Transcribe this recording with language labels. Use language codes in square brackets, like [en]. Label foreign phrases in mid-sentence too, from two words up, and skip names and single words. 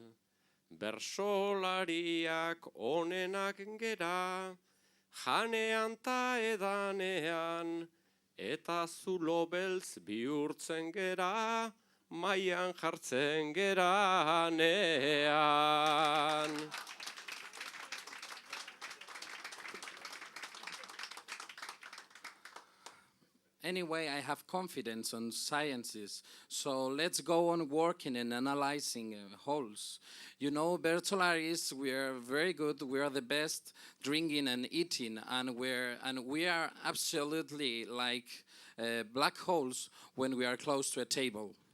[eu] Bersolariak onenak gera, janean ta edanean, eta zulo beltz bihurtzen gera, maian jartzen geranean. [en] Anyway, I have confidence on sciences, so let's go on working and analyzing holes. You know, Bertolaris, we are very good, we are the best drinking and eating, and we are absolutely like black holes when we are close to a table.